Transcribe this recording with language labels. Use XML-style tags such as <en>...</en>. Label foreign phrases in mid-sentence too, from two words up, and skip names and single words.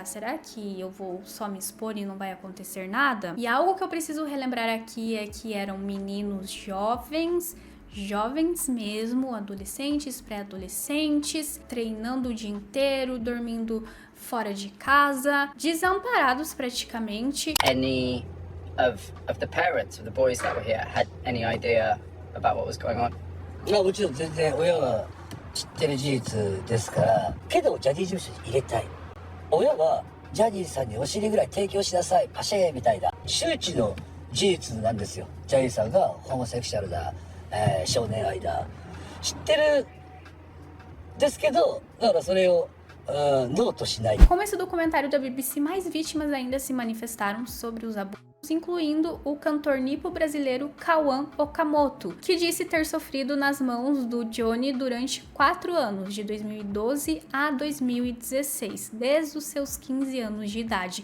<pt>Será que eu vou só me expor e não vai acontecer nada? E algo que eu preciso relembrar aqui é que eram meninos jovens mesmo, adolescentes, pré-adolescentes, treinando o dia inteiro, dormindo fora de casa, desamparados praticamente.</pt> <en>Any of the parents of the boys that were here had any idea about what was going on?</en> <ja>もちろん全然親は知ってる事実ですから、けどジャニーズ事務所に入れたい。親はジャニーさんにお尻ぐらい提供しなさい、パシェーみたいな周知の事実なんですよ。ジャニーさんがホモセクシャルだ、少年愛だ、知ってるですけど、だからそれをノートしない。</ja> <pt>Com esse documentário da BBC, mais vítimas ainda se manifestaram sobre os abusos, incluindo o cantor nipo-brasileiro Cauã Okamoto, que disse ter sofrido nas mãos do Johnny durante 4 anos, de 2012 a 2016, desde os seus 15 anos de idade.</pt>